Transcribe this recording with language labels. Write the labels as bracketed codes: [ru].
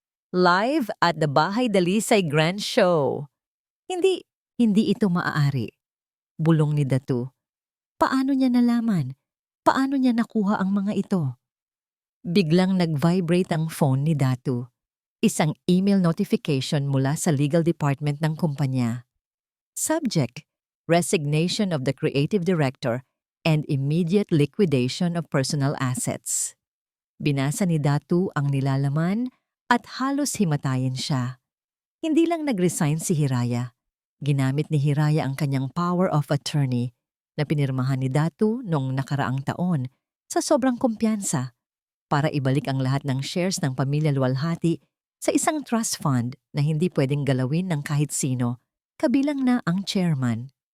[en] Live at the Bahay Dalisay Grand Show. [tl] Hindi ito maaari. Bulong ni Datu. Paano niya nalaman? Paano niya nakuha ang mga ito? Biglang nag-vibrate ang phone ni Datu. Isang email notification mula sa legal department ng kumpanya. [en] Subject: Resignation of the creative director and immediate liquidation of personal assets. [tl] Binasa ni Datu ang nilalaman at halos himatayin siya. Hindi lang nag-resign si Hiraya. Ginamit ni Hiraya ang kanyang power of attorney na pinirmahan ni Datu noong nakaraang taon sa sobrang kumpiyansa para ibalik ang lahat ng shares ng pamilya Luwalhati sa isang trust fund na hindi pwedeng galawin ng kahit sino, kabilang na ang chairman.